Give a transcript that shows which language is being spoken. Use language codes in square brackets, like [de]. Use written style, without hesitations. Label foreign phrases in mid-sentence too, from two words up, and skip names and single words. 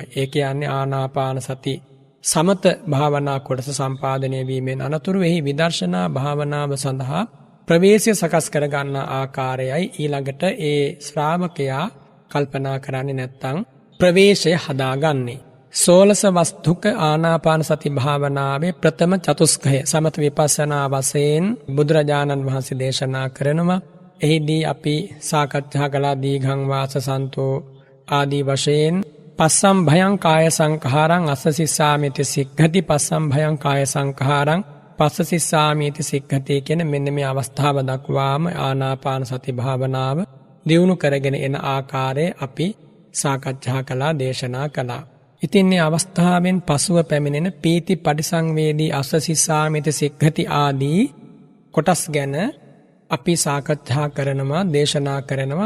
[si] ඒ කියන්නේ ආනාපාන සති සමත භාවනා කොටස සම්පාදනය වීමෙන් අනතුරු එහි විදර්ශනා භාවනාව සඳහා ප්‍රවේශය සකස් කර ගන්නා ආකාරයයි ඊළඟට ඒ ශ්‍රාවකයා කල්පනා කරන්නේ නැත්නම් ප්‍රවේශය හදාගන්නේ. සෝලස වස්තුක ආනාපාන සති භාවනාවේ ප්‍රථම චතුස්කය සමත විපස්සනා වශයෙන් බුදුරජාණන් වහන්සේ දේශනා කරනවා. එහිදී අපි සාකච්ඡා කළා [pi] දීඝං වාස සන්තෝ [si] ආදී වශයෙන් [pi] පස්සම් භයං කාය සංඛාරං අස්ස සිස්සාමිති සික්ඛති පස්සම් භයං කාය සංඛාරං පස්ස සිස්සාමිති සික්ඛති [si] කියන මෙන්න මේ අවස්ථාව දක්වාම ආනාපාන සති භාවනාව දියුණු කරගෙන එන ආකාරය අපි සාකච්ඡා කළා දේශනා කළා. ඉතින් මේ අවස්ථාවෙන් පසුව පැමිණෙන [pi] පීති පටිසංවේදී අස්ස සිස්සාමිති සික්ඛති [si] ආදී කොටස් ගැන අපි සාකච්ඡා කරනවා දේශනා කරනවා.